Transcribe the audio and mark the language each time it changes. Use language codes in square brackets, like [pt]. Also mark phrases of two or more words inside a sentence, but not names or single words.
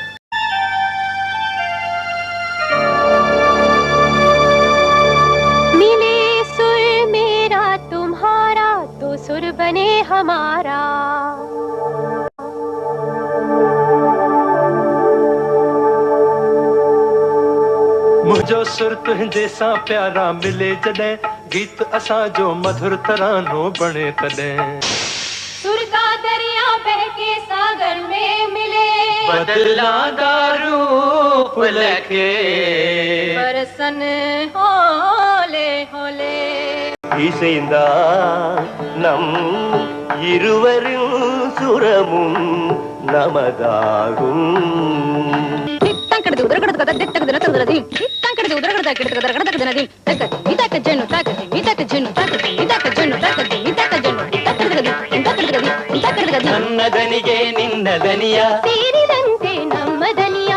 [hi] मिले सुर मेरा तुम्हारा तो सुर बने हमारा। [sd] मुझो सुर तुझे सा प्यारा मिले जॾहिं गीत असां जो मधुर तरानो बणे तॾहिं। [hi] सुर का दरिया बह के सागर में मिले। बदला रूप लखे बरसन होले होले। [ta] இசைந்தா நம் இருவரும் சுரமும் நமதாகும். [kn] ನನ್ನದನಿಗೆ ನಿನ್ನದನಿಯಾ ತೀರಿದಂತೆ ನಮ್ಮದನಿಯಾ.